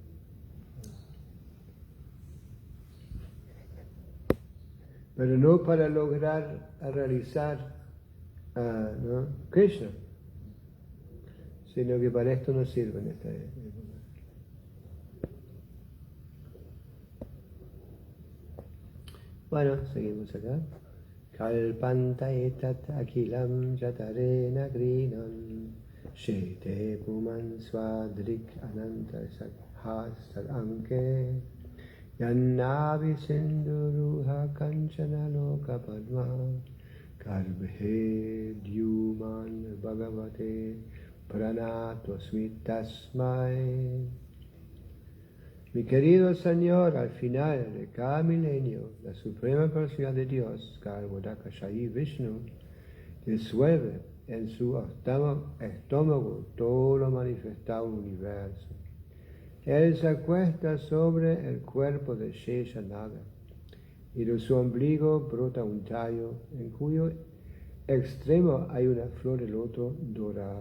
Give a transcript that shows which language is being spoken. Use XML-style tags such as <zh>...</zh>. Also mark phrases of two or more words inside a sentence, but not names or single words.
<es>Pero no para lograr realizar ¿no? Krishna, sino que para esto no sirve en esta época. Bueno, seguimos acá.</es> <sa>Kalpanta etat akilam jatarena grinan shete puman swadrik ananta sakhasar anke yannavi sinduruha kanchana loka padma garbhe dyuman bhagavate pranato tasmai.</sa> <es>Mi querido Señor, al final de cada milenio, la suprema personalidad de Dios, Garbhodakashayi Vishnu, disuelve en su estómago todo lo manifestado universo. Él se acuesta sobre el cuerpo de Sheshanaga y de su ombligo brota un tallo en cuyo extremo hay una flor de loto dorada.</es>